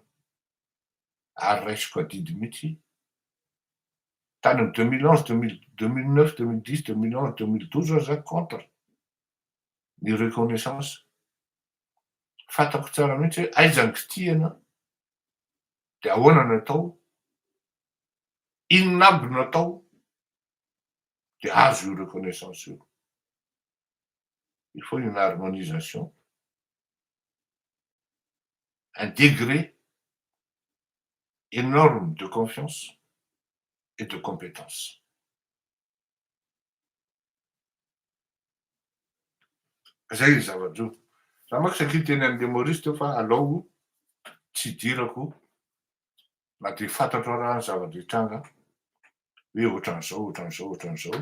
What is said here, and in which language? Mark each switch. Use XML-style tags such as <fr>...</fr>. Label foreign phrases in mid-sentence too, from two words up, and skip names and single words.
<mg>Ary raisiko adidy mihitsy tany amin'ny 2011, 2009, 2010, 2011, 2012 za contre ny reconnaissance. Fantako tsara mihitsy hoe aiza ny kitihana de ahoana no atao, inona aby no atao de azo io reconnaissance io.</mg> <fr>Il faut une harmonisation, un degré énorme de confiance et de compétence.</fr> <mg>Zay ny zavatra io. Za manko sakria teny an'le Maurice teo fa alao tsy dirako na de fantatro raha ny zavatra hitranga hoe ohatran'izao, ohatran'izao, ohatran'izao.</mg>